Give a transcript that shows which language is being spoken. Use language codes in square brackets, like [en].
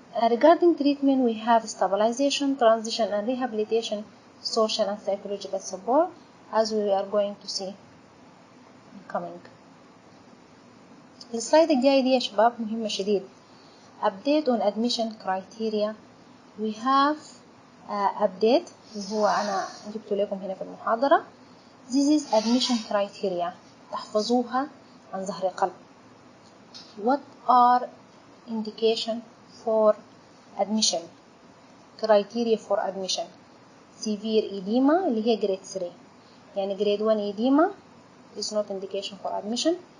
[en] Regarding treatment, we have stabilization, transition and rehabilitation, social and psychological support, as we are going to see coming. [ar] السلايد الجاي دي يا شباب مهمة شديد. [en] Update on admission criteria. We have update [ar] اللي هو أنا جبت لكم هنا في المحاضرة. [en] This is admission criteria. [ar] تحفظوها عن ظهر قلب. [en] What are indication for admission? Criteria for admission. Severe edema [ar] اللي هي [en] grade 3. يعني grade 1 edema is not indication for admission.